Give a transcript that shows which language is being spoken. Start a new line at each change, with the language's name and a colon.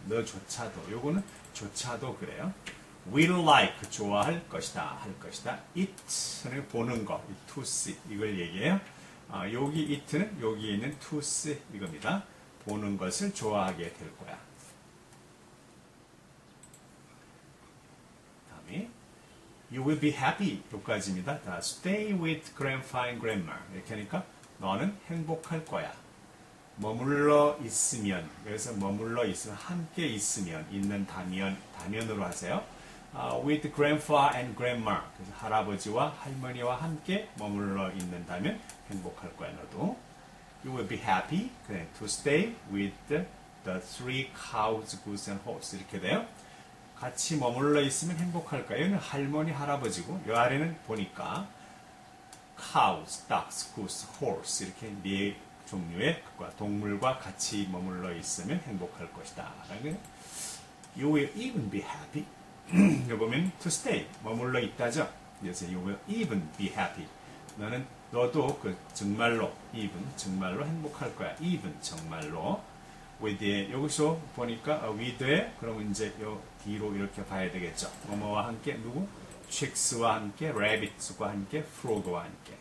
Korean: 너조차도. 요거는 조차도 그래요.
English: will like,
Korean: 좋아할 것이다. 할 것이다. it는 보는 거, to see 이걸 얘기해요. 여기 it는 여기 있는 to see 이겁니다. 보는 것을 좋아하게 될 거야.
English: 다음에 You will be happy.
Korean: 여기까지입니다.
English: Stay with grandpa and grandma.
Korean: 이렇게 하니까 너는 행복할 거야. 머물러 있으면. 그래서 머물러 있으면 함께 있으면 있는 다면으로 하세요.
English: With grandpa and grandma.
Korean: 그래서 할아버지와 할머니와 함께 머물러 있는다면 행복할 거야 너도.
English: You will be happy. To stay with the 3 cows, goose, and horse.
Korean: 이렇게 돼요. 같이 머물러 있으면 행복할까요? 여기는 할머니, 할아버지고 이 아래는 보니까 cows, ducks, goose, horse 이렇게 4 종류의 동물과 같이 머물러 있으면 행복할 것이다.
English: You will even be happy.
Korean: 여기 보면 to stay, 머물러 있다죠.
English: 그래서 you will even be happy.
Korean: 너도 정말로 even, 정말로 행복할 거야. even, 정말로. with에 여기서 보니까 with에 그러면 이제 요 뒤로 이렇게 봐야 되겠죠. 뭐뭐와 함께 누구? chicks와 함께, rabbits과 함께, frog와 함께.